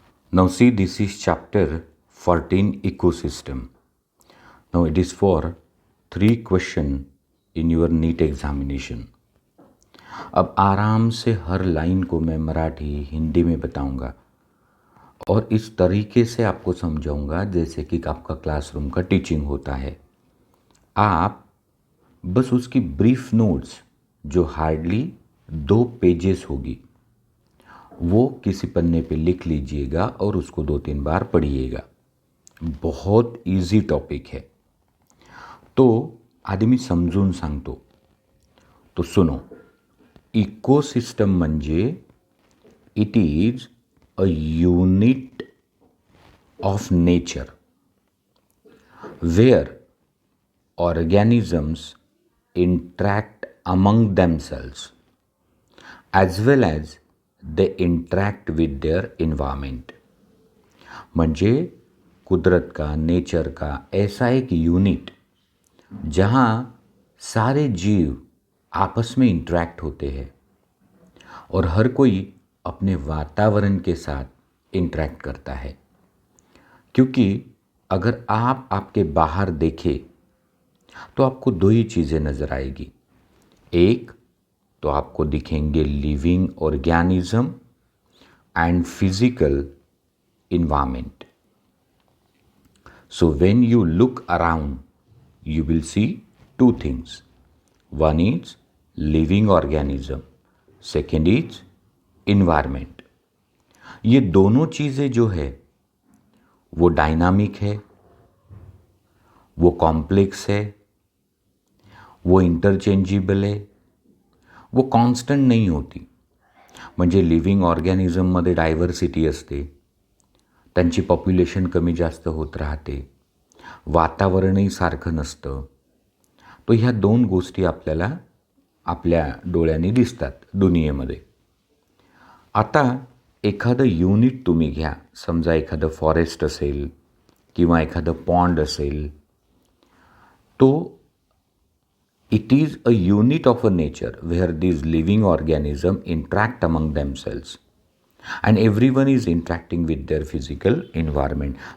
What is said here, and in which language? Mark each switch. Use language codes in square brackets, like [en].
[en] Now see, this is chapter 14, ecosystem. Now it is for 3 question in your NEET examination. [hi] अब आराम से हर line को मैं मराठी हिंदी में बताऊंगा और इस तरीके से आपको समझाऊंगा जैसे कि आपका क्लासरूम का टीचिंग होता है. आप बस उसकी ब्रीफ नोट्स जो हार्डली 2 पेजेस होगी वो किसी पन्ने पे लिख लीजिएगा और उसको 2-3 बार पढ़िएगा. बहुत इजी टॉपिक है. तो [mr] आधी मी समजून सांगतो. [hi] तो सुनो. [en] Ecosystem म्हणजे it is a unit of nature where organisms interact among themselves as well as they interact with their environment. [hi] म्हणजे कुदरत का, नेचर का ऐसा एक यूनिट जहाँ सारे जीव आपस में इंटरेक्ट होते हैं और हर कोई अपने वातावरण के साथ इंटरेक्ट करता है. क्योंकि अगर आप आपके बाहर देखें तो आपको 2 ही चीज़ें नज़र आएगी. एक तो आपको दिखेंगे [en] Living organism and physical environment. So when you look around you will see 2 things. One is living organism, second is environment. [hi] ये दोनों चीज़ें जो है वो डायनामिक है, वो कॉम्प्लेक्स है, वो इंटरचेंजेबल है, वो कॉन्स्टंट नहीं होती. [mr] म्हणजे लिव्हिंग ऑर्गॅनिझममध्ये डायव्हर्सिटी असते, त्यांची पॉप्युलेशन कमी जास्त होत राहते, वातावरणही सारखं नसतं. तो ह्या 2 गोष्टी आपल्याला आपल्या डोळ्यांनी दिसतात दुनियेमध्ये. आता एखादं युनिट तुम्ही घ्या. समजा एखादं फॉरेस्ट असेल किंवा एखादं पॉन्ड असेल. [en] तो it is a unit of a nature where these living organism interact among themselves and everyone is interacting with their physical environment.